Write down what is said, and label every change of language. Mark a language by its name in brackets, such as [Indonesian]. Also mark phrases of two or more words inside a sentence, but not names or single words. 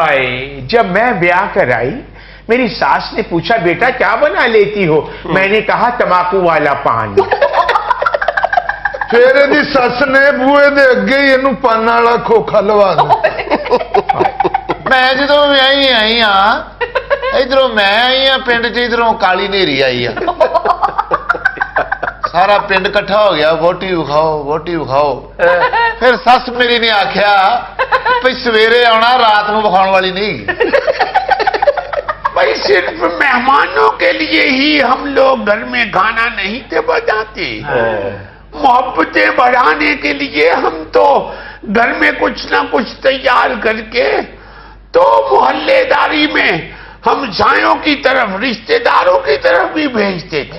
[Urdu] ہائے جب میں بیاہ کر آئی میری ساس نے پوچھا بیٹا کیا بنا لیتی ہو، میں نے کہا تمباکو والا پان۔ [Punjabi] پھر یہ سس نے بوئے دے اگے ہی اینو پان والا کھوکھا لوا دیا۔ میں جدوں میں آئی ہاں ادھروں میں آئی ہاں پنڈ چ، ادھروں کالی نیری آئی ہے، سارا پنڈ کٹھا ہو گیا ووٹی وکھاؤ ووٹی وکھاؤ۔ پھر سس میری نے آخیا بھئی سویرے آنا رات نو وکھاؤن والی نہیں۔ [Urdu] بھائی صرف مہمانوں کے لیے ہی ہم لوگ گھر میں کھانا نہیں تھے بناتے، محبتیں بڑھانے کے لیے ہم تو گھر میں کچھ نہ کچھ تیار کر کے تو محلے داری میں ہم سایوں کی طرف رشتہ داروں کی طرف بھی بھیجتے تھے۔